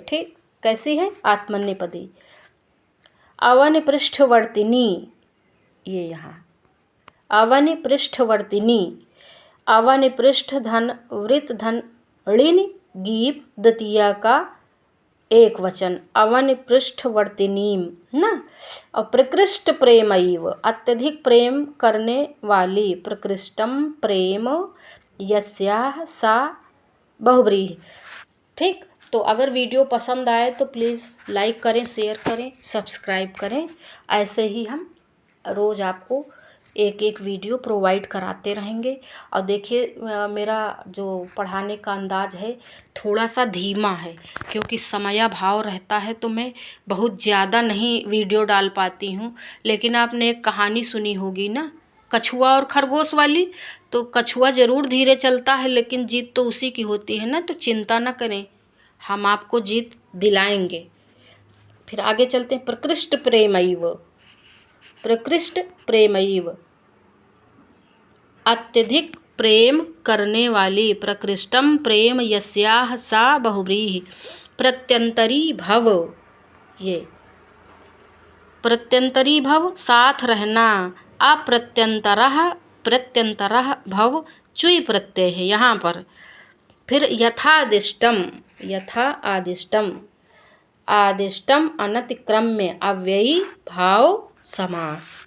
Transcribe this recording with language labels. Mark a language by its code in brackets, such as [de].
[hi] ठीक, कैसी है? आत्मनेपदी। अवन पृष्ठवर्तिनी, ये यहाँ अवन पृष्ठवर्तिनी। अवन पृष्ठ धन वृत धन ऋण गीप द्वितीया का एक वचन। अवन पृष्ठवर्तिनीम ना। और प्रकृष्ट प्रेमैव, अत्यधिक प्रेम करने वाली। [sa] प्रकृष्टम प्रेम यस्याः सा बहुव्रीहि। [hi] ठीक, तो अगर वीडियो पसंद आए तो प्लीज़ लाइक करें, शेयर करें, सब्सक्राइब करें। ऐसे ही हम रोज़ आपको एक एक वीडियो प्रोवाइड कराते रहेंगे। और देखिए मेरा जो पढ़ाने का अंदाज है थोड़ा सा धीमा है, क्योंकि समयाभाव रहता है तो मैं बहुत ज़्यादा नहीं वीडियो डाल पाती हूँ। लेकिन आपने एक कहानी सुनी होगी ना, कछुआ और खरगोश वाली। तो कछुआ ज़रूर धीरे चलता है, लेकिन जीत तो उसी की होती है ना। तो चिंता ना करें, हम आपको जीत दिलाएंगे। फिर आगे चलते हैं। प्रकृष्ट प्रेमैव, प्रकृष्ट प्रेमैव, अत्यधिक प्रेम करने वाली। [sa] प्रकृष्टम प्रेम यस्याः सा बहुव्रीहि। [hi] प्रत्यंतरी भव, ये प्रत्यंतरी भव साथ रहना। अप्रत्यंतरः, प्रत्यंतरः भव चुई प्रत्यय है यहाँ पर। [sa] फिर यथादिष्टम, यथा आदिष्टम, आदिष्टम अनतिक्रम्य अव्ययी भाव समास।